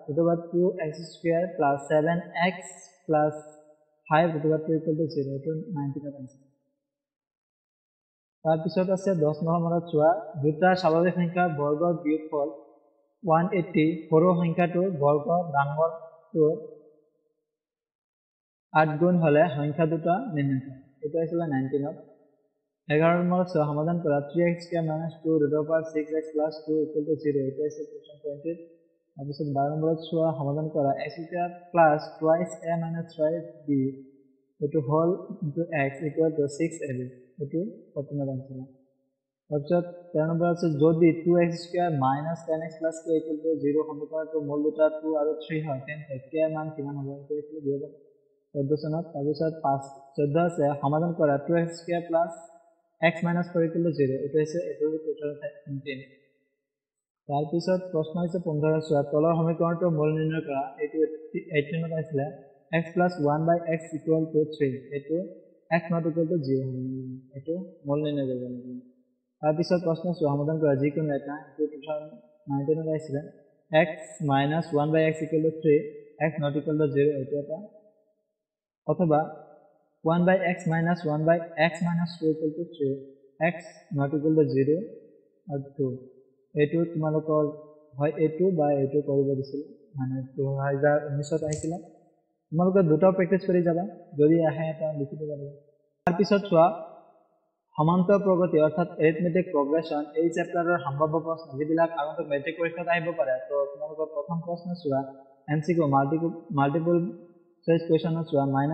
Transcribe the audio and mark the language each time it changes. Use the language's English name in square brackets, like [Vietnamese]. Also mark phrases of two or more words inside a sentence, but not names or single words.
[Assamese] 2x² + 7x + 5 = 2 = 0 এইটো 19 আহিছে তাৰপিছত আছে 10 নম্বৰত চোৱা দুটা স্বাভাৱিক সংখ্যাৰ বৰ্গৰ বিয়োগফল 180 সৰু সংখ্যাটোৰ বৰ্গ ডাঙৰটোৰ 8 গুণ হলে সংখ্যা দুটা নিৰ্ণয় কৰা এইটো আছিল 19ত 11 নম্বৰত চোৱা সমাধান কৰা 3x² - 2 √6x + 2 = 0 এইটো আছিল কোৱেশ্চন 20 তাৰপিছত 12 নম্বৰত চোৱা সমাধান কৰা x² + [English] twice a - twice b [Assamese] এইটো হল [English] into x = 6ab [Assamese] এইটো 14 আহিছিলে তাৰপিছত 13 নম্বৰ আছে যদি 2x² - 10x + k = 0 সমীকৰণটোৰ মূল দুটা 2 আৰু 3 হয় তেন্তে k ৰ মান কিমান হ'ব এইটো আছিল 2014 চনত তাৰপিছত 14 আছে সমাধান কৰা 2x² + x - 4 = 0 এইটো হৈছে 2019 তাৰপিছত প্ৰশ্ন হৈছে 15 চোৱা তলৰ সমীকৰণটোৰ মূল নিৰ্ণয় কৰা এইটো 18 আহিছিলে [English] x plus 1 by x equal to 3 [Assamese] এইটো [English] x not equal to 0 [Assamese] এইটো মূল নিৰ্ণয় কৰিব লাগিব তাৰ পিছত প্ৰশ্ন সমাধান কৰা যিকোনো এটা এইটো 2019 ত আহিছিল [English] x minus 1 by x equal to 3 x not equal to 0 [Assamese] এইটো এটা অথবা [English] 1 by x minus 1 by x minus 2 equal to 3 x not equal to 0 or 2 [Assamese] এইটো তোমালোকৰ হয় এইটো বা এইটো কৰিব দিছিল মানে 2019 ত আহিছিল তোমালোকে দুটা প্ৰেক্টিস কৰি যাবা যদি আহে এটা লিখি দিব লাগিব তাৰ পিছত চোৱা সমান্তৰাল প্ৰগতি অৰ্থাৎ [English] arithmetic progression [Assamese] এই চেপ্টাৰৰ সম্ভাৱ্য প্ৰশ্ন যিবিলাক আগন্তুক মেট্ৰিক পৰীক্ষাত আহিব পাৰে তো তোমালোকৰ প্ৰথম প্ৰশ্ন চোৱা [English] MCQ multiple choice question [Assamese] চোৱা